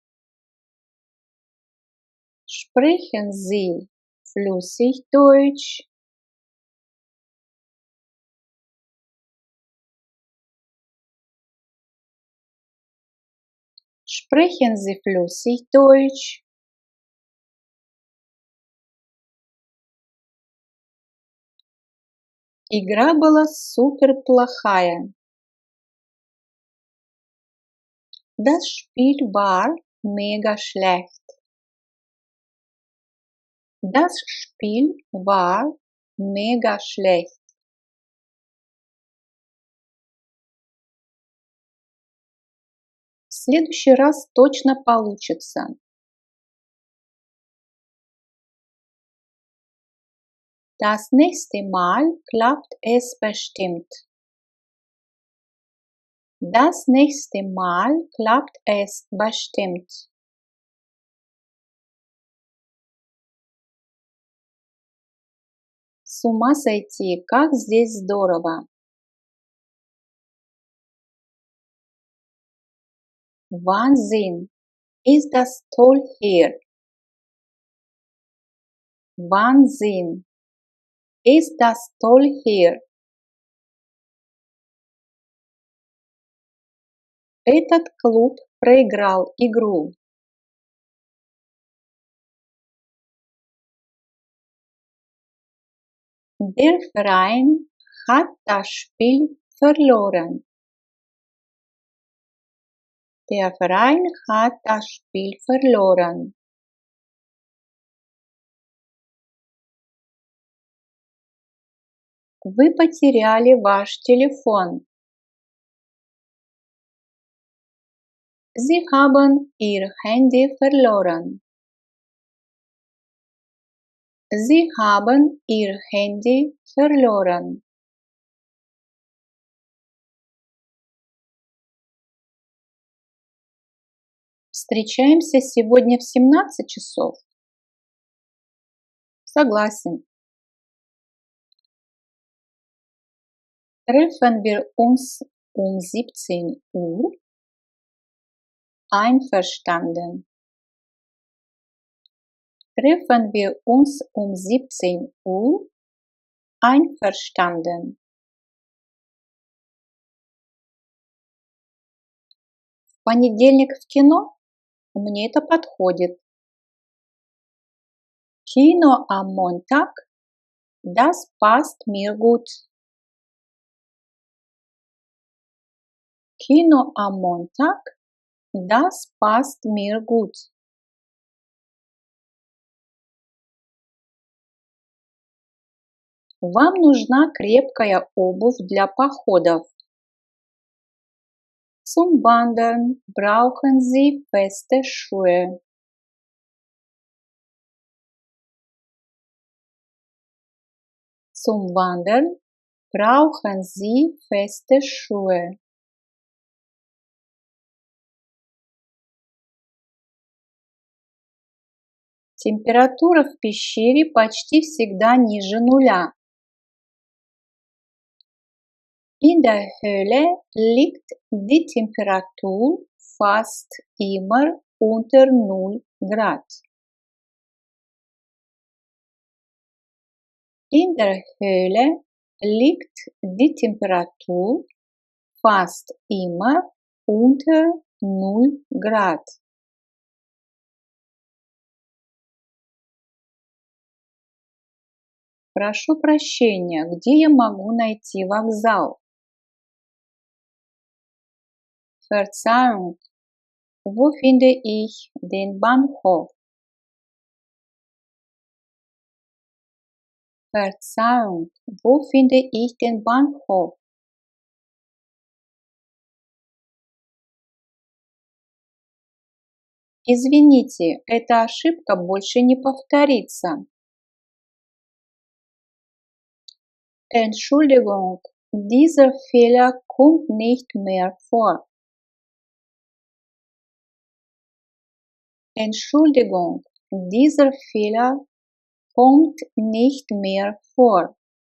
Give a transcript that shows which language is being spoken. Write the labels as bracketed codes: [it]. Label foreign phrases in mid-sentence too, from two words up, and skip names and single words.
[de] Sprechen Sie flüssig Deutsch? Sprechen Sie flüssig Deutsch? [ru] Игра была супер плохая. [de] Das Spiel war mega schlecht. Das Spiel war mega schlecht. [ru] В следующий раз точно получится. [de] Das nächste Mal klappt es bestimmt. Das nächste Mal klappt es bestimmt. [ru] С ума сойти, как здесь здорово! [de] Wahnsinn, ist das toll hier! Wahnsinn! Ist das toll hier? [ru] Этот клуб проиграл игру. [de] Der Verein hat das Spiel verloren. Der Verein hat das Spiel verloren. [ru] Вы потеряли ваш телефон. [de] Sie haben ihr Handy verloren. Sie haben ihr Handy verloren. [ru] Встречаемся сегодня в 17 часов? Согласен. [de] Treffen wir uns um 17 Uhr? Einverstanden. Treffen wir uns um 17 Uhr? Einverstanden. [ru] В понедельник в кино? Мне это подходит. [de] Kino am Montag? Das passt mir gut. Kino am Montag? Das passt mir gut. [ru] Вам нужна крепкая обувь для походов. [de] Zum Wandern brauchen Sie feste Schuhe. Zum Wandern brauchen Sie feste Schuhe. [ru] Температура в пещере почти всегда ниже нуля. [de] In der Höhle liegt die Temperatur fast immer unter 0 Grad. In der Höhle liegt die Temperatur fast immer unter 0 Grad. [ru] Прошу прощения, где я могу найти вокзал? [de] Verzeihung, wo finde ich den Bahnhof? Verzeihung, wo finde ich den Bahnhof? [ru] Извините, эта ошибка больше не повторится. [de] Entschuldigung, dieser Fehler kommt nicht mehr vor. Entschuldigung, dieser Fehler kommt nicht mehr vor.